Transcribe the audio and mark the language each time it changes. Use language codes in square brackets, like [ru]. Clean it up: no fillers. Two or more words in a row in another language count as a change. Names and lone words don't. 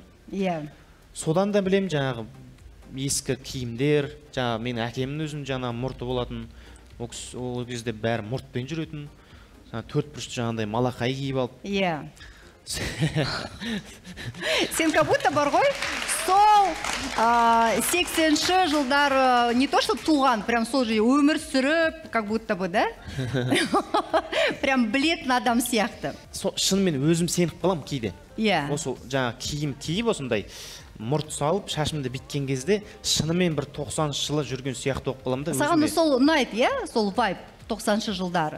[kk] Содан да білем, жаңағы ескі киімдер, менің әкемнің өзінің мұрты болатын. Ол кезде бәрі мұртпен жүретін. 4 бұрышты жаңағындай малақай киіп алып. Сен [ru] как будто [kk] бар ғой, сол 80-ші жылдар [ru] не то что [kk] туған, прям сол же өмір сүріп, [ru] как будто бы, [kk] да? Прям білетін адам сияқты. Шынымен өзім сеніп қалам кейде. Осы жаңа киім киіп осындай мұрт салып, шашымды біткен кезде шынымен бір 90-шы жылы жүрген сияқты оқып қалам да. Саған сол ұнайды, сол вайб 90-шы жылдары?